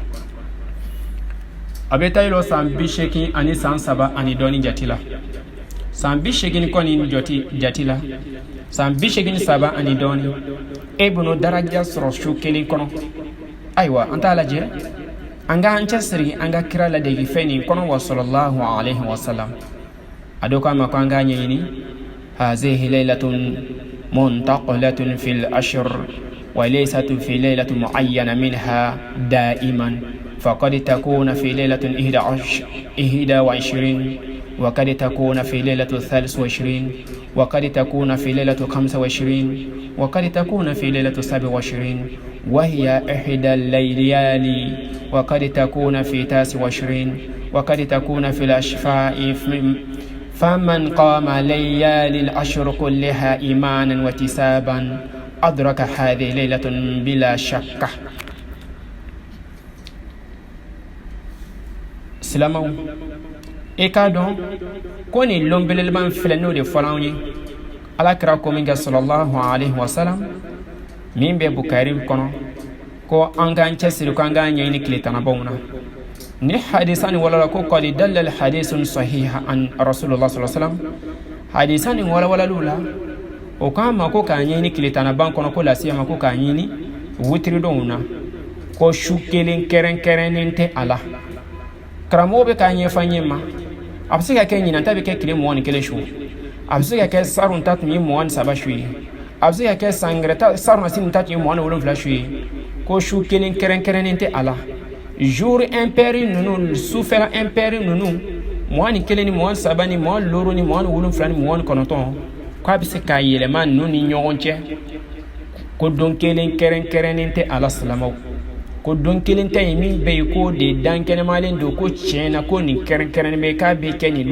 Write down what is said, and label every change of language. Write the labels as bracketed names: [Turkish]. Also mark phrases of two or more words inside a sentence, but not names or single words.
[Bambara] a bɛ taa yɛlɛ san 80 ani san 3 ani dɔɔni jate la san 80 kɔni jate la san 83 ani dɔɔni e bɛn'o daraja sɔrɔ su kelen kɔnɔ ayiwa an t'a lajɛ an ka an cɛsiri an ka kira ladegi fɛn nin kɔnɔ wa [Arabic] صلى الله عليه وسلم [Bambara] a dɔ k'a ma ko an k'a ɲɛɲini [Arabic] هذه ليلة منتقلة في العشر وليست في ليلة معينة منها دائما فقد تكون في ليلة 21 وقد تكون في ليلة 23 وقد تكون في ليلة 25 وقد تكون في ليلة 27 وهي إحدى الليالي وقد تكون في 29 وقد تكون في الأشفاء فمن قام ليالي الأشهر كلها إيمانا واحتسابا أدرك هذه ليلة بلا شك silamɛw [Bambara] e k'a dɔn ko nin lon belebeleba filɛ n'o de fɔra anw ye alakira ko min kɛ [Arabic] صلى الله عليه وسلم [Bambara] min bɛ bukari kɔnɔ ko an k'an cɛsiri ko an k'an ɲɛɲini tile tannabaw na ni hadisa nin walala ko [Arabic] قد دل الحديث الصحيح أن رسول الله صلى الله عليه وسلم [Bambara] hadisa nin walawalaliw la o k'an ma ko k'an ɲɛɲini tile tannaban kɔnɔ ko lasiya ma ko k'an ɲini witiri dɔw na ko su kelen kɛrɛnkɛrɛnnen tɛ a la karamɔgɔ bɛ k'a ɲɛfɔ an ye ma a bɛ se ka kɛ ɲinanta bɛ kɛ tile 21 su a bɛ se ka kɛ sarun ta tun ye 23 su ye a bɛ se ka kɛ sangɛrɛ sarun sini ta tun ye 27 su ye ko su kelen kɛrɛnkɛrɛnnen tɛ a la [French] jour impair [Bambara] ninnu sufɛla impair ninnu 21 ni 23 ni 26 ni 27 ni 29 k'a bɛ se k'a yɛlɛma ninnu ni ɲɔgɔn cɛ ko don kelen kɛrɛnkɛrɛnnen tɛ a la silamɛw ko don kelen tɛ yen min bɛ yen ko de dan kɛnɛmalen don ko tiɲɛna ko nin kɛrɛnkɛrɛnnen bɛ k'a bɛ kɛ nin